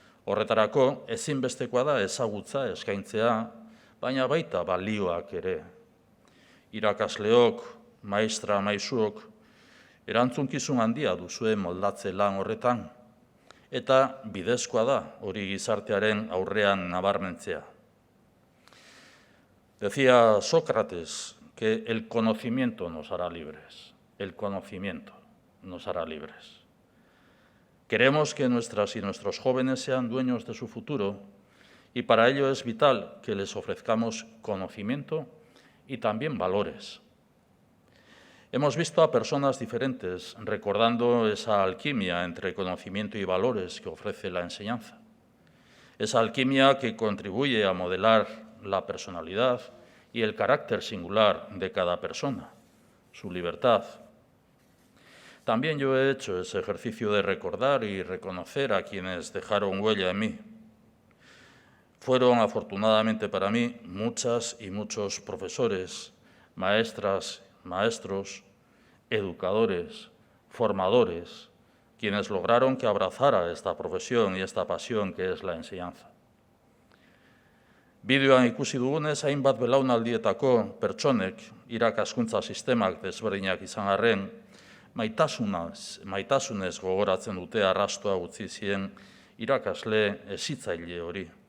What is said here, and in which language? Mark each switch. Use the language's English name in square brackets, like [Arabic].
[Basque] Horretarako ezinbestekoa da ezagutza eskaintzea, baina baita balioak ere. Irakasleok, maistra, maisuok, erantzunkizun handia duzue moldatze lan horretan, eta bidezkoa da hori gizartearen aurrean nabarmentzea. [Spanish] Decía Sócrates que el conocimiento nos hará libres. El conocimiento nos hará libres. Queremos que nuestras y nuestros jóvenes sean dueños de su futuro y para ello es vital que les ofrezcamos conocimiento y también valores. Hemos visto a personas diferentes recordando esa alquimia entre conocimiento y valores que ofrece la enseñanza. Esa alquimia que contribuye a modelar la personalidad y el carácter singular de cada persona, su libertad. También yo he hecho ese ejercicio de recordar y reconocer a quienes dejaron huella en mí. Fueron, afortunadamente para mí, muchas y muchos profesores, maestras, maestros, educadores, formadores, quienes lograron que abrazara esta profesión y esta pasión que es la enseñanza. [Basque] Bideoan ikusi dugunez, hainbat belaunaldietako pertsonek irakaskuntza sistemak desberdinak izan arren, maitasunez gogoratzen dute arrastoa utzi zien irakasle hezitzaile hori.